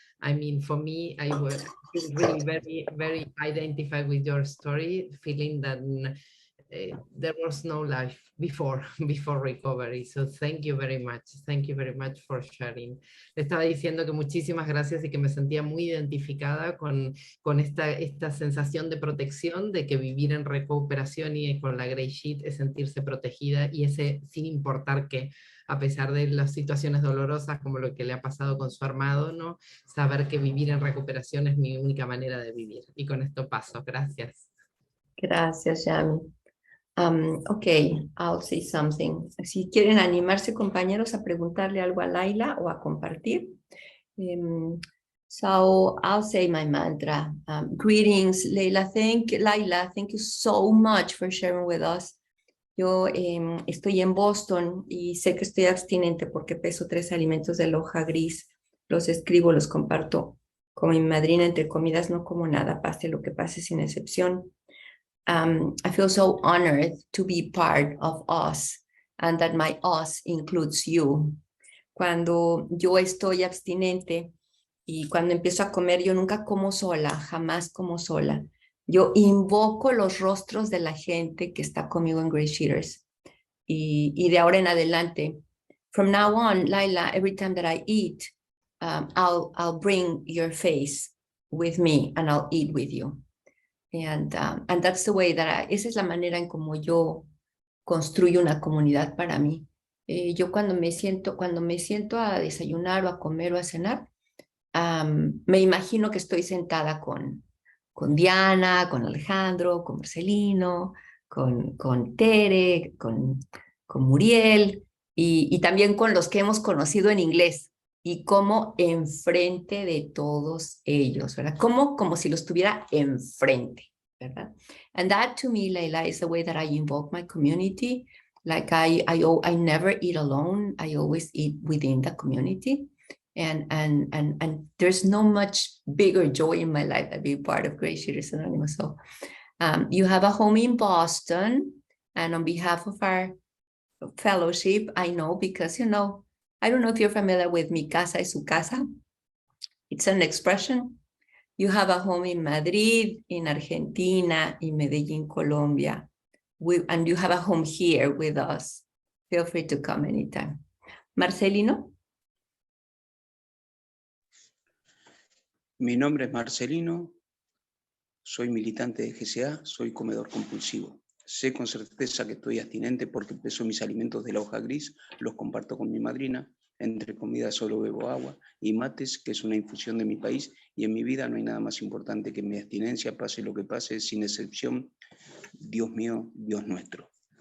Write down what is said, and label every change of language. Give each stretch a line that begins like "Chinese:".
English: I mean, for me, I was really very, very identified with your story, feeling that there was no life before recovery. So thank you very much. Thank you very much for sharing.
Spanish: Le estaba diciendo que muchísimas gracias y que me sentía muy identificada con esta sensación de protección, de que vivir en recuperación y con la GreySheet es sentirse protegida y ese sin importar qué, a pesar de las situaciones dolorosas como lo que le ha pasado con su armado, ¿no? Saber que vivir en recuperación es mi única manera de vivir. Y con esto paso. Gracias. Gracias,
English: Yami. Okay, I'll say something.
Spanish: Si quieren animarse, compañeros, a preguntarle algo a LAYLA o a compartir.
English: So I'll say my mantra. Greetings, LAYLA. Thank you so much for sharing with us.
Spanish: Yo estoy en Boston y sé que estoy abstinente porque peso 3 alimentos de la hoja gris. Los escribo, los comparto con mi madrina. Entre comidas no como nada, pase lo que pase sin excepción.
English: I feel so honored to be part of us and that my us includes you.
Spanish: Cuando yo estoy abstinente y cuando empiezo a comer, yo nunca como sola, jamás como sola. Yo invoco los rostros de la gente que está conmigo en GreySheeters. Y de ahora en adelante,
English: from now on, Layla, every time that I eat, I'll bring your face with me and I'll eat with you. And that's the way that
Spanish: esa es la manera en como yo construyo una comunidad para mí. Yo cuando me siento a desayunar o a comer o a cenar, me imagino que estoy sentada con Diana, con Alejandro, con Marcelino, con Tere, con Muriel y también con los que hemos conocido en inglés y como enfrente de todos ellos, ¿verdad? Como si los tuviera enfrente, ¿verdad?
English: And that to me, Layla, is the way that I invoke my community. Like I never eat alone. I always eat within the community. And there's no much bigger joy in my life than being part of GreySheeters Anónimos. So you have a home in Boston, and on behalf of our fellowship, I know because, you know, I don't know if you're familiar with
Spanish: mi casa es su casa.
English: It's an expression. You have a home in Madrid, in Argentina, in Medellín, Colombia, and you have a home here with us. Feel free to come anytime. Marcelino?
Spanish: Mi nombre es Marcelino, soy militante de GSA, soy comedor compulsivo. Sé con certeza que estoy abstinente porque peso mis alimentos de la hoja gris, los comparto con mi madrina, entre comidas solo bebo agua y mates, que es una infusión de mi país, y en mi vida no hay nada más importante que mi abstinencia, pase lo que pase, sin excepción, Dios mío, Dios nuestro.